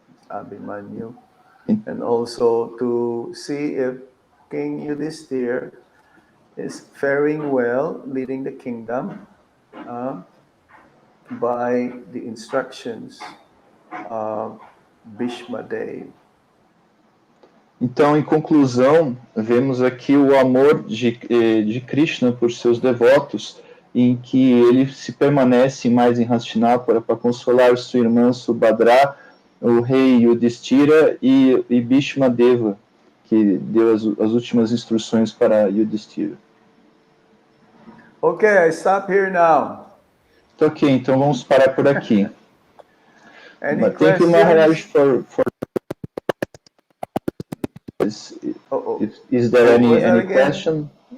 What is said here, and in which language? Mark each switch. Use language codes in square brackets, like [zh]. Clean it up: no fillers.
[en] Abhimanyu, and also to see if King Yudhishthira is faring well, leading the kingdom by the instructions of Bhishma Dev. [pt] Então, em conclusão, vemos aqui o amor de Krishna por seus devotos, em que ele se permanece mais em Hastinapura para consolar sua irmã Subhadra, o rei Yudhishthira e Bhishma Deva, que deu as últimas instruções para Yudhishthira. [en] Okay, I stop here now. [pt] Ok, então vamos parar por aqui. [en] Any Thank you, questions? Maharaj, for is there any question?